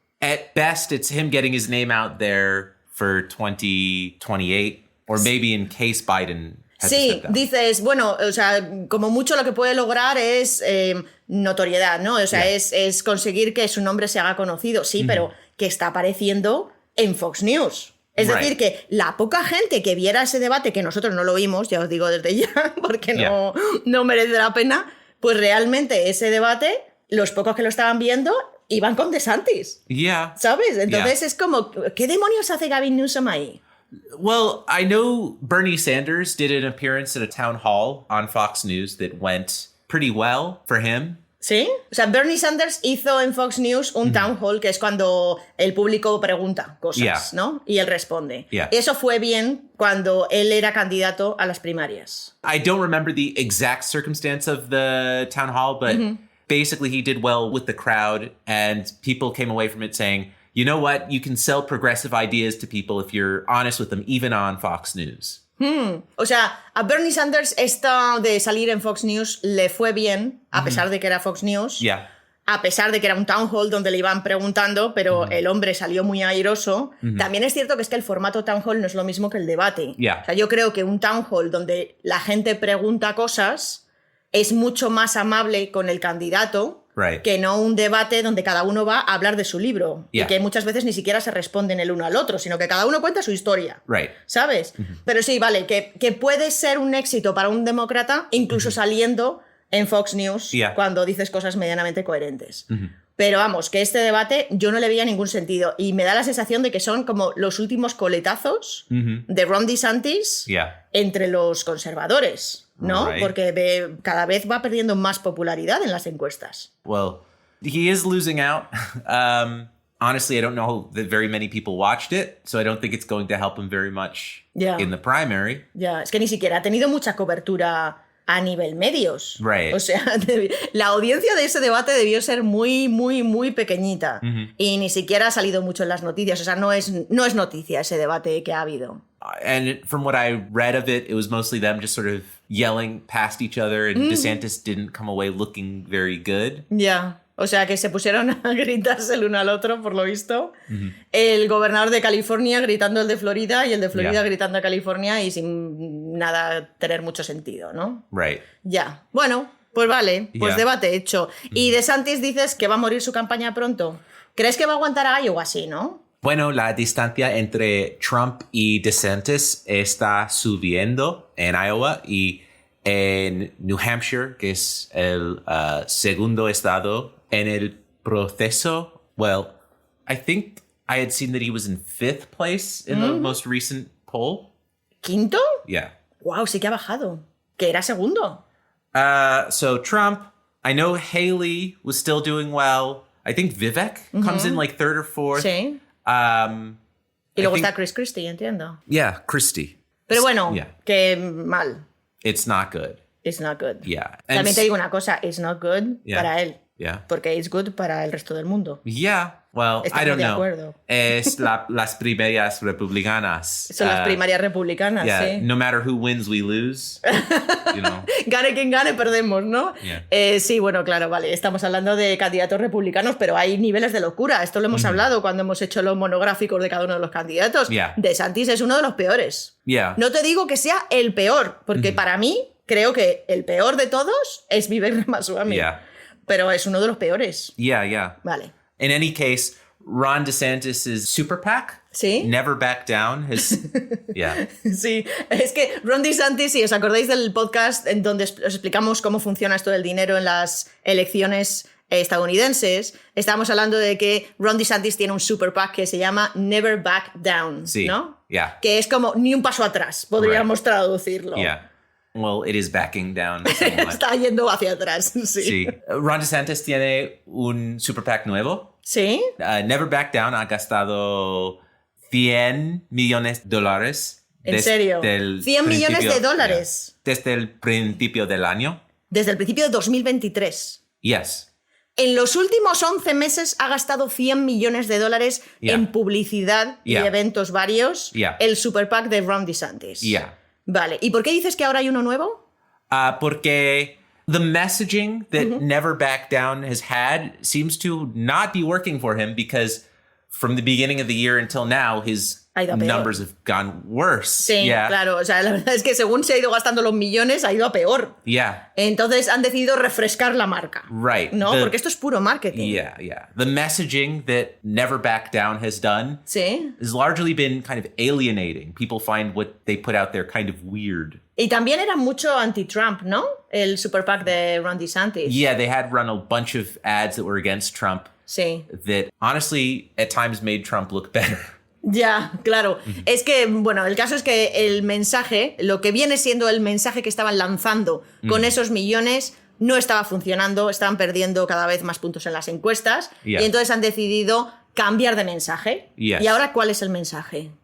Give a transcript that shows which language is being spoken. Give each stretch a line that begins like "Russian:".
English: At best, it's him getting his name out there for 2028, or maybe in case Biden has to
Spanish: Sí,
English: step down.
Spanish: dices, bueno, o sea, como mucho lo que puede lograr es notoriedad, ¿no? O sea, es conseguir que su nombre se haga conocido, sí, pero que está apareciendo en Fox News. Es decir, que la poca gente que viera ese debate, que nosotros no lo vimos, ya os digo desde ya, porque no merece la pena, pues realmente ese debate, los pocos que lo estaban viendo, iban con DeSantis.
English: Yeah.
Spanish: ¿Sabes? Entonces es como, ¿qué demonios hace Gavin Newsom ahí?
English: Well, I know Bernie Sanders did an appearance at a town hall on Fox News that went pretty well for him.
Spanish: ¿Sí? O sea, Bernie Sanders hizo en Fox News un town hall, que es cuando el público pregunta cosas, ¿no? Y él responde.
English: Yeah.
Spanish: Eso fue bien cuando él era candidato a las primarias.
English: I don't remember the exact circumstance of the town hall, but basically he did well with the crowd, and people came away from it saying, you know what? You can sell progressive ideas to people if you're honest with them, even on Fox News.
Spanish: O sea, a Bernie Sanders esta de salir en Fox News le fue bien, a pesar de que era Fox News,
English: Yeah.
Spanish: a pesar de que era un town hall donde le iban preguntando, pero el hombre salió muy airoso. También es cierto que es que el formato town hall no es lo mismo que el debate.
English: Yeah.
Spanish: O sea, yo creo que un town hall donde la gente pregunta cosas es mucho más amable con el candidato
English: Right.
Spanish: que no un debate donde cada uno va a hablar de su libro
English: Yeah.
Spanish: y que muchas veces ni siquiera se responden el uno al otro, sino que cada uno cuenta su historia.
English: Right.
Spanish: ¿Sabes? Pero sí, vale, que puede ser un éxito para un demócrata incluso saliendo en Fox News
English: Yeah.
Spanish: cuando dices cosas medianamente coherentes. Pero vamos, que este debate yo no le veía ningún sentido y me da la sensación de que son como los últimos coletazos de Ron DeSantis
English: Yeah.
Spanish: entre los conservadores, ¿no?
English: Right.
Spanish: Porque cada vez va perdiendo más popularidad en las encuestas.
English: Well, he is losing out. Honestly, I don't know that very many people watched it, so I don't think it's going to help him very much Yeah. in the primary.
Spanish: Ya, es que ni siquiera ha tenido mucha cobertura a nivel medios.
English: Right.
Spanish: O sea, la audiencia de ese debate debió ser muy, muy, muy pequeñita. Y ni siquiera ha salido mucho en las noticias. O sea, no es noticia ese debate que ha habido.
English: And from what I read of it, it was mostly them just sort of yelling past each other, and DeSantis didn't come away looking very good.
Spanish: Ya. O sea, que se pusieron a gritarse el uno al otro, por lo visto. El gobernador de California gritando el de Florida y el de Florida
English: Yeah.
Spanish: gritando a California y sin nada tener mucho sentido, ¿no?
English: Right.
Spanish: Ya. Bueno, pues vale. Pues
English: Yeah.
Spanish: debate hecho. Y DeSantis dices que va a morir su campaña pronto. ¿Crees que va a aguantar a Iowa así, no? Bueno, la distancia entre Trump y DeSantis está subiendo en Iowa y en New Hampshire, que es el segundo estado en el proceso.
English: Well, I think I had seen that he was in 5th place in the most recent poll.
Spanish: ¿Quinto?
English: Yeah.
Spanish: Wow, sí que ha bajado. Que era segundo.
English: So Trump, I know Haley was still doing well. I think Vivek comes in like 3rd or 4th.
Spanish: Sí. Y luego está Chris Christie, entiendo.
English: Yeah, Christie.
Spanish: Pero bueno,
English: Yeah.
Spanish: que mal.
English: It's not good. It's not good. Yeah. And
Spanish: También te digo una cosa,
English: it's not good Yeah.
Spanish: para él.
English: Yeah.
Spanish: Porque
English: it's good
Spanish: para el resto del mundo.
English: Yeah. Well, I
Spanish: Estamos
English: don't
Spanish: de
English: know.
Spanish: acuerdo. Es las primarias republicanas. Son las primarias republicanas,
English: Yeah.
Spanish: sí.
English: No matter who wins, we lose. You know.
Spanish: Gane quien gane, perdemos, ¿no?
English: Yeah.
Spanish: Sí, bueno, claro, vale. Estamos hablando de candidatos republicanos, pero hay niveles de locura. Esto lo hemos hablado cuando hemos hecho los monográficos de cada uno de los candidatos.
English: Yeah.
Spanish: DeSantis es uno de los peores.
English: Yeah.
Spanish: No te digo que sea el peor, porque para mí creo que el peor de todos es Vivek Ramaswamy.
English: Yeah.
Spanish: Pero es uno de los peores.
English: Yeah. Yeah.
Spanish: Vale.
English: In any case, Ron DeSantis' super PAC,
Spanish: ¿Sí?
English: Never Back Down, has, yeah.
Spanish: Sí, es que Ron DeSantis, si os acordáis del podcast en donde os explicamos cómo funciona esto del dinero en las elecciones estadounidenses, estábamos hablando de que Ron DeSantis tiene un super PAC que se llama Never Back Down, Sí. ¿no?
English: Yeah.
Spanish: Que es como ni un paso atrás, podríamos traducirlo.
English: Yeah. Well, it is backing down somewhat.
Spanish: Está yendo hacia atrás, sí. Sí. Ron DeSantis tiene un super PAC nuevo. ¿Sí? Never Back Down ha gastado $100 millones. ¿En serio? ¿100 millones de dólares? Desde el principio del año. Desde el principio de 2023.
English: Yes.
Spanish: En los últimos 11 meses ha gastado $100 millones
English: Yeah.
Spanish: en publicidad y
English: Yeah.
Spanish: eventos varios
English: Yeah.
Spanish: el super PAC de Ron DeSantis.
English: Yeah.
Spanish: Vale, ¿y por qué dices que ahora hay uno nuevo?
English: Porque the messaging that Never Back Down has had seems to not be working for him because from the beginning of the year until now, his
Spanish: Ha ido a peor.
English: numbers have gone worse.
Spanish: Sí,
English: Yeah.
Spanish: claro, o sea, la verdad es que según se ha ido gastando los millones, ha ido a peor.
English: Yeah.
Spanish: Entonces han decidido refrescar la marca.
English: Right.
Spanish: ¿No?
English: The-
Spanish: Porque esto es puro marketing.
English: Yeah, yeah. The messaging that Never Back Down has done
Spanish: Sí.
English: has largely been kind of alienating. People find what they put out there kind of weird.
Spanish: Y también era mucho anti-Trump, ¿no? El super PAC de Ron DeSantis.
English: Yeah, they had run a bunch of ads that were against Trump
Spanish: Sí.
English: that honestly at times made Trump look better.
Spanish: Ya, claro. Es que, bueno, el caso es que el mensaje, lo que viene siendo el mensaje que estaban lanzando con esos millones, no estaba funcionando, estaban perdiendo cada vez más puntos en las encuestas, y entonces han decidido cambiar de mensaje.
English: Yes.
Spanish: ¿Y ahora cuál es el mensaje?